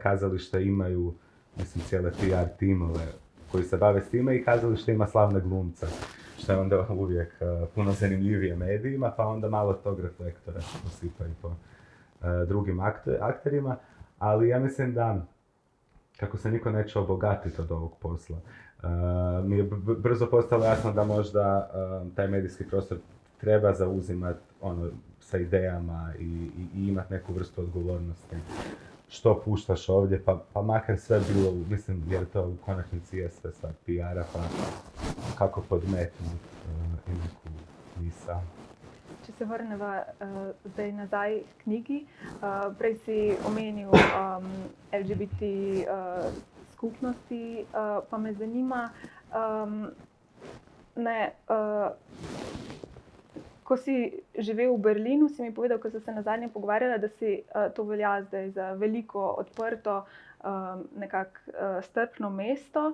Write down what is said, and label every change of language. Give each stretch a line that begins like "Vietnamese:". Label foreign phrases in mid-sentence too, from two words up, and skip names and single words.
Croatian: kazališta imaju, mislim, cijele PR timove koji se bave s time i kazalište ima slavne glumce, što je onda uvijek puno zanimljivije medijima, pa onda malo tog reflektora posipaju po drugim akterima, ali ja mislim da kako se niko neće obogatiti od ovog posla, mi je brzo postalo jasno da možda taj medijski prostor treba zauzimati sa idejama i imati neku vrstu odgovornosti. Što puštaš ovdje, pa makar sve bilo, mislim, jer to u konačnici je sve stvar PR-a, pa kako podmetnuti i neku misao.
Slovenian: Če se vrneva zdaj nazaj k knjigi, prej si omenil LGBT skupnosti, pa me zanima, ko si živel v Berlinu, si mi povedal, ko sem se nazadnje pogovarjala, da si to velja zdaj za veliko, odprto, nekako strpno mesto.